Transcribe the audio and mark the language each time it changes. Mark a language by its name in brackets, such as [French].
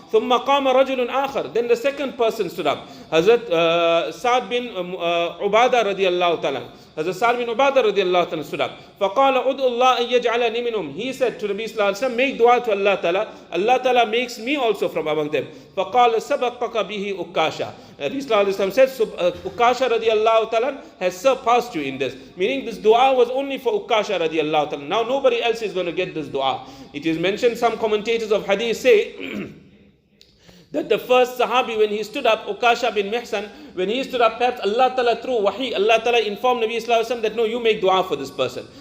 [Arabic] ثُمَّ قَامَ رَجُلٌ آخَر. [English] Then the second person stood up. Hazrat Sa'd bin Ubadah radiallahu ta'ala. Hazrat Sa'd bin Ubadah radiallahu ta'ala stood up. [Arabic] فَقَالَ عُدْءُ اللَّهِ أَن يَجْعَلَنِي مِنْهُمْ. [English] He said to Nabi sallallahu alayhi wa sallam, make dua to Allah ta'ala. Allah ta'ala makes me also from among them. [Arabic] فَقَالَ سَبَقَّكَ بِهِ Ukasha. [English] Nabi sallallahu alayhi wa sallam said, Ukasha radiallahu ta'ala has surpassed you in this. Meaning this dua was only for Ukasha radiallahu ta'ala. Now nobody else is going to get this dua. It is mentioned, some commentators of hadith say, that the first Sahabi, when he stood up, Ukasha bin Mihsan, when he stood up, perhaps Allah Ta'ala through wahi, Allah Ta'ala informed Nabi Sallallahu Alaihi Wasallam that no, you make dua for this person.